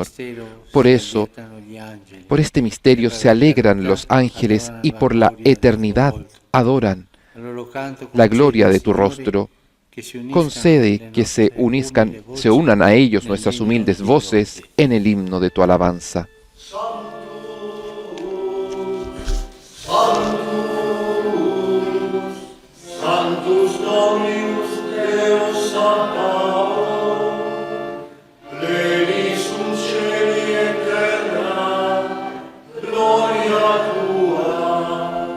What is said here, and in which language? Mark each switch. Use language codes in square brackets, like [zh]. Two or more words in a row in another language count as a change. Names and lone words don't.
[es] Por eso, por este misterio se alegran los ángeles y por la eternidad adoran la gloria de tu rostro. Concede que se unan a ellos nuestras humildes voces en el himno de tu alabanza. [la] Sanctus Dominus Deus Sabaoth, pleni sunt cieli et terra, gloria tua.